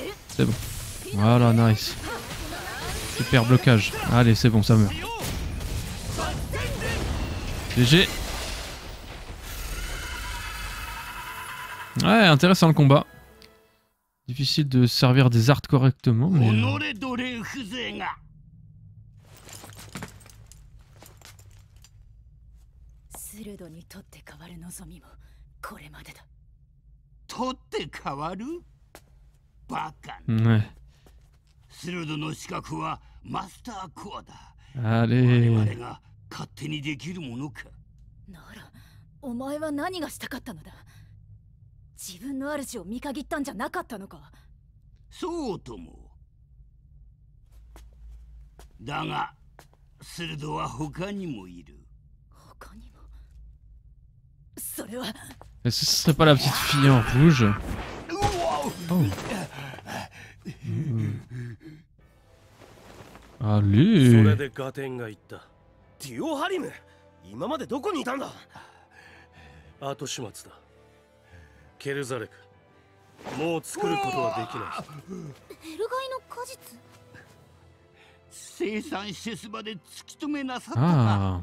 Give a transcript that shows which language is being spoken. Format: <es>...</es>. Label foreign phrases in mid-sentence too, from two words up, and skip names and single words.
<fr>C'est bon. Voilà, nice. Super blocage. Allez, c'est bon, ça meurt. GG. Ouais, intéressant le combat. Difficile de servir des arts correctement, mais...</fr> <ja>取って変わるバカ。</ja> <fr>Ouais.</fr> <ja>スルドの資格はマスターコアだ。</ja> <fr>Allez.</fr> <ja>我々が勝手にできるものか。ならお前は何がしたかったのだ。自分の主を見限ったんじゃなかったのか。そうとも。だがスルドは他にもいる。他にも。それは。</ja> <fr>Est-ce que ce serait pas la petite fille en rouge? Oh. Allez.</fr> <ja>それでガテンが言った。デュオハリム、今までどこにいたんだ。後始末だ。ケルザレク、もう作ることはできない。ヘルガイの果実。生産施設まで突き止めなさったか。</ja>